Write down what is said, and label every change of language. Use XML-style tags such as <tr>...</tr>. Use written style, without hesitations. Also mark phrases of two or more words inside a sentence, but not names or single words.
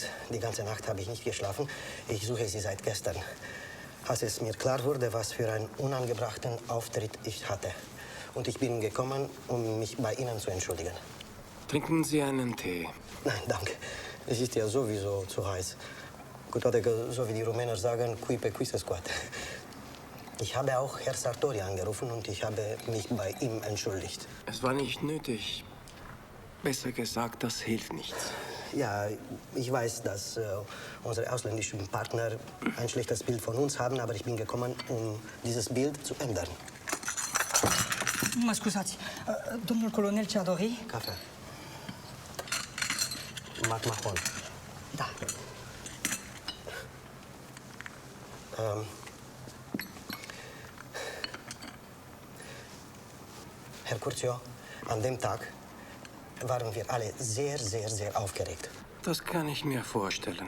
<de>Die ganze Nacht habe ich nicht geschlafen. Ich suche Sie seit gestern. Als es mir klar wurde, was für einen unangebrachten Auftritt ich hatte. Und ich bin gekommen, um mich bei Ihnen zu entschuldigen. Trinken Sie einen Tee? Nein, danke. Es ist ja sowieso zu heiß.</de> <ro>Cu toate că,</ro> <de>so wie die Rumäner sagen,</de> <ro>cui pe cui se scoate.</ro> <de>Ich habe auch Herr Sartori angerufen und ich habe mich bei ihm entschuldigt. Es war nicht nötig. Besser gesagt, das hilft nichts. Ja, ich weiß, dass unsere ausländischen Partner ein schlechtes Bild von uns haben, aber ich bin gekommen, um dieses Bild zu ändern.</de> <ro>Mă scuzați, domnul colonel ce-a dori? Cafea. Macmahon. Da.</ro> <de>Herr Curcio, an dem Tag waren wir alle sehr, sehr, sehr aufgeregt. Das kann ich mir vorstellen.</de>